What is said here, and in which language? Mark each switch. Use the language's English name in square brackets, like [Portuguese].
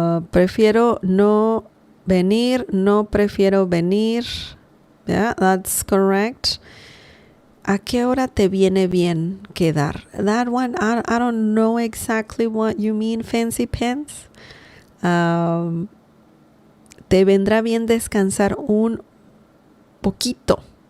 [Spanish] Prefiero no venir, no prefiero venir. Yeah, that's correct. ¿A qué hora te viene bien quedar? [English] That one, I don't know exactly what you mean, Fancy Pants. [Spanish] Te vendrá bien descansar un poquito.